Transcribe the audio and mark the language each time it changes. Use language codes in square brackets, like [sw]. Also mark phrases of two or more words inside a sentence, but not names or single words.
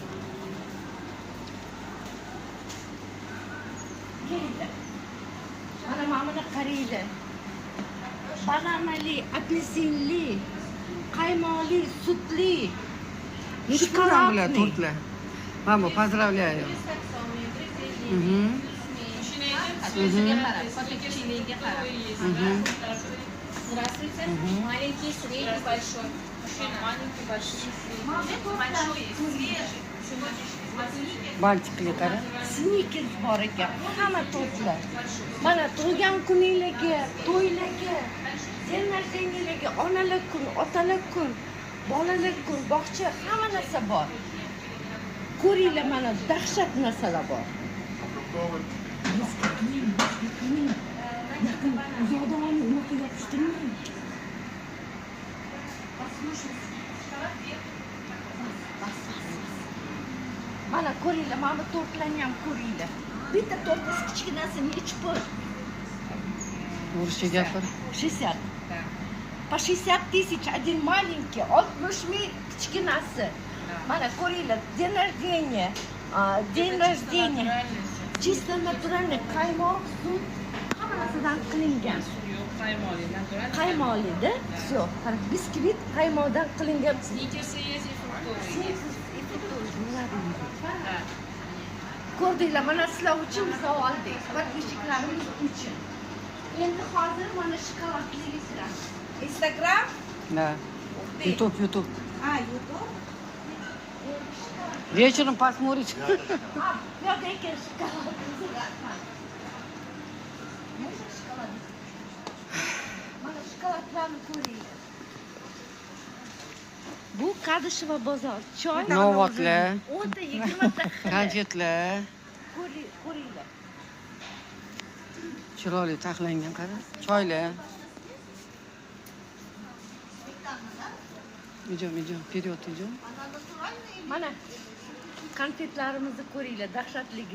[uz] Keldi. Mana buni qaranglar. Bananali, apelsinli, qaymoqli, sutli, shokoladli tortlar. Mamo, [ru] поздравляю. Здравствуйте. Маленький, средний, большой. Маленький, большой. Большой, свежий. [uz] Baltikli qara. Snickers bor ekan. Hamma tortlar. Mana tug'ilgan kuninglarga, to'ylarga, sen narsangilarga, onalar kun, otalar kun, bolalar kun, bog'cha, hamma narsa bor. Ko'ringlar, mana dahshat narsalar bor. Yaqin uzoqdan olib, unaqa yopishtirmang. Mana ko'ringlar, mana tortlarni ham ko'ringlar. Bitta tortasi kichkinasi nechi pul? Ruscha gapir. 60. [ru] По 60 тысяч один маленький, [uz] 60 ming kichkinasi. Mana ko'ringlar, [ru] день рождения, день рождения. Чисто натуральный [uz] qaymoq, sut, hamma narsadan qilingan. Qaymoqli-da, всё. Qarang, biskvit qaymoqdan qilingan. [ru] Сникерсы есть и фруктовые. [uz] Ko'rdinglar, mana sizlar uchun savoldik, подписчикlarimiz uchun. Endi hozir mana shokoladli kiramiz. Instagram, [ru] Да. YouTube. YouTube. Вечером посмотрите. [uz] Yo'q ekan shokoladli rahmat. Nima shokolad? Mana shokoladlarni ko'ringlar. Bu Kadisheva bozor. Choy, Novotlar, 10-20 ta xil. konfetlar. Ko'ringlar. Chiroyli taxlangan qara. Choylar. [ru] Идем, вперед идем. [uz] Mana konfetlarimizni ko'ringlar, dahshatligi.